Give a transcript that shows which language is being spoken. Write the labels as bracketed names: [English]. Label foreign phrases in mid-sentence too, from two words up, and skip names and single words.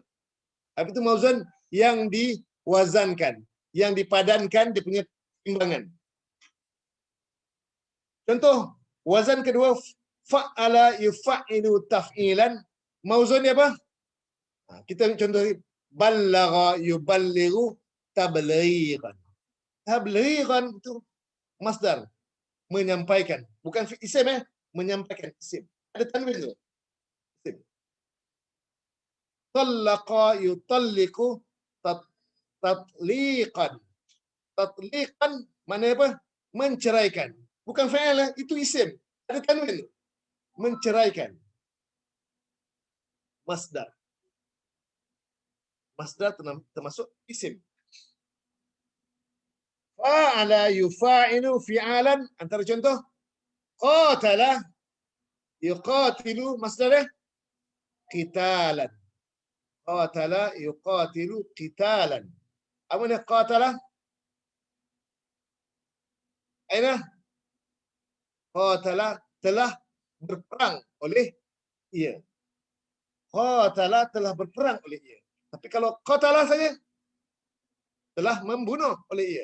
[Malay] Apa itu mauzun? Yang diwazankan. Yang dipadankan, dia punya timbangan. Contoh, wazan kedua, [Arabic] فعّل يفعّل تفعيلًا. [Malay] Mauzun dia apa? Kita contoh, [Arabic] بلّغ يبلّغ تبليغًا. [Malay] Tablighan itu masdar, menyampaikan. Bukan isim menyampaikan isim. Ada tanwin tu. Isim. [Arabic] طلّق يطلّق تطليقًا. [Malay] Tatliqan mana apa? Menceraikan. Bukan fi'il, itu isim. Ada tanwin. Menceraikan. Masdar. Masdar termasuk isim. [Arabic] فاعل يفاعل فعالًا. [Malay] Antara contoh. [Arabic] قاتل يقاتل [Malay] masdarnya qitalan. [Arabic] قاتل يقاتل قتالًا. [Malay] Apa ni qatala? Aina? Qatala telah berperang oleh ia. Qatala telah berperang oleh ia. Tapi kalau qatala saja telah membunuh oleh ia.